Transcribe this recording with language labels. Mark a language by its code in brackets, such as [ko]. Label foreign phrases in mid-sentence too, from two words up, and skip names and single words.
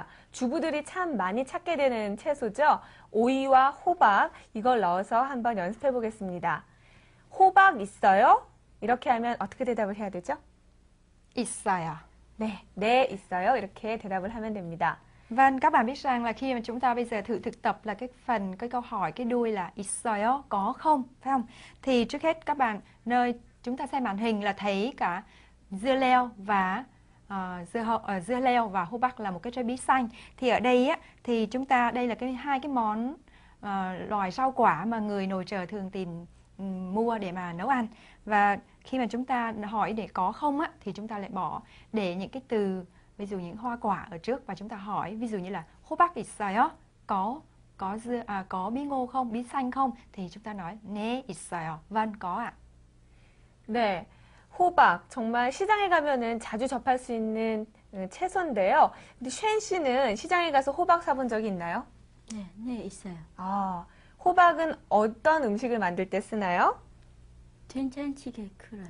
[ko] 주부들이 참 많이 찾게 되는 채소죠. 오이와 호박, 이걸 넣어서 한번 연습해 보겠습니다. 호박 있어요? 이렇게 하면 어떻게 대답을 해야 되죠? 있어요. 네, 있어요. 이렇게 대답을 하면 됩니다. [vi] Vâng, các bạn biết rằng là khi mà chúng ta bây giờ thử thực tập là cái câu hỏi cái đuôi là 있어요, có không, phải không? Thì trước hết các bạn nơi chúng ta xem màn hình là thấy cả dưa leo và dưa leo và ho박 là một cái trái bí xanh. Thì ở đây á thì chúng ta đây là hai cái món loài rau quả mà người nội trợ thường tìm mua để mà nấu ăn. Và khi mà chúng ta hỏi để có không á thì chúng ta lại bỏ để những cái từ ví dụ những hoa quả ở trước và chúng ta hỏi ví dụ như là [ko] 호박 있어요? [vi] Có bí ngô không? Bí xanh không? Thì chúng ta nói [ko] 네 있어요. [vi] Vâng, có ạ. [ko] 네, 호박 정말 시장에 가면은 자주 접할 수 있는 채소인데요. 근데 쉔 씨는 시장에 가서 호박 사본 적이 있나요? 네, 있어요. 아, 호박은 어떤 음식을 만들 때 쓰나요? 된장찌개 끓여요.